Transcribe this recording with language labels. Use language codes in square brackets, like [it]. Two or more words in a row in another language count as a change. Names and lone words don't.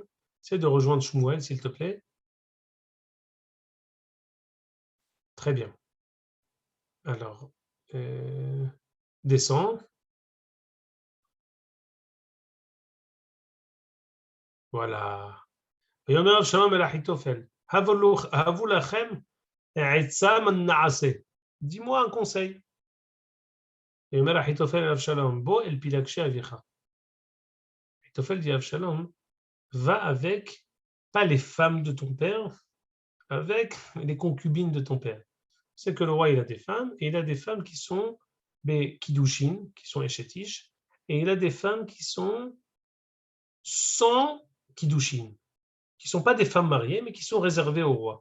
[fr] Essaye de rejoindre Shmuel, s'il te plaît. Très bien. Alors, descends. Voilà. [he] ויאמר אבשלום אל אחיתופל, הבו לכם עצה מן נעשה. [fr] Dis-moi un conseil. [he] ויאמר אחיתופל אל אבשלום, בוא אל פילגשי אביך. [fr] אחיתופל dit à Absalom, va avec, pas les femmes de ton père, avec les concubines de ton père. C'est que le roi, il a des femmes, et il a des femmes qui sont des kiddushin, qui sont échetish, et il a des femmes qui sont sans kiddushin, qui ne sont pas des femmes mariées, mais qui sont réservées au roi.